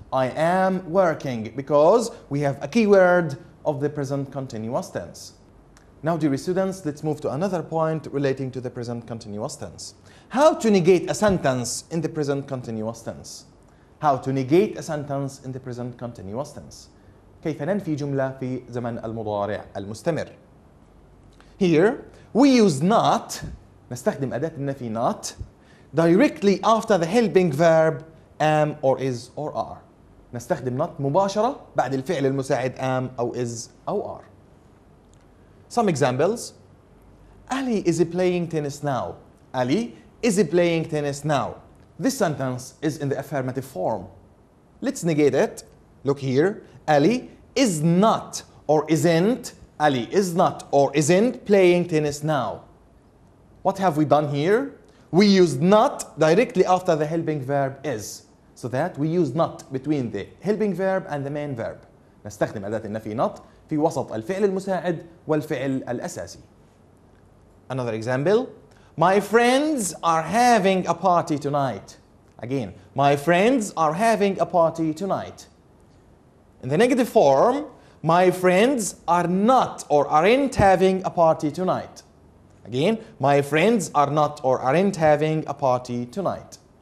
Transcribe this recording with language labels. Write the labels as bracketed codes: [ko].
[en] I am working, because we have a keyword of the present continuous tense. Now, dear students, let's move to another point relating to the present continuous tense. How to negate a sentence in the present continuous tense. How to negate a sentence in the present continuous tense. [ar] كيف ننفي جملة في زمن المضارع المستمر. [en] Here, we use not, [ar] نستخدم أداة النفي not, [en] directly after the helping verb am or is or are. [ar] نستخدم not مباشرة بعد الفعل المساعد am أو is أو are. [en] Some examples. Ali is playing tennis now. Ali is playing tennis now. This sentence is in the affirmative form. Let's negate it. Look here. Ali is not or isn't. Ali is not or isn't playing tennis now. What have we done here? We used not directly after the helping verb is. So that we use not between the helping verb and the main verb. [ar] نستخدم أداة النفي not في وسط الفعل المساعد والفعل الأساسي. [en] Another example. My friends are having a party tonight. Again, my friends are having a party tonight. In the negative form, my friends are not or aren't having a party tonight. Again, my friends are not or aren't having a party tonight.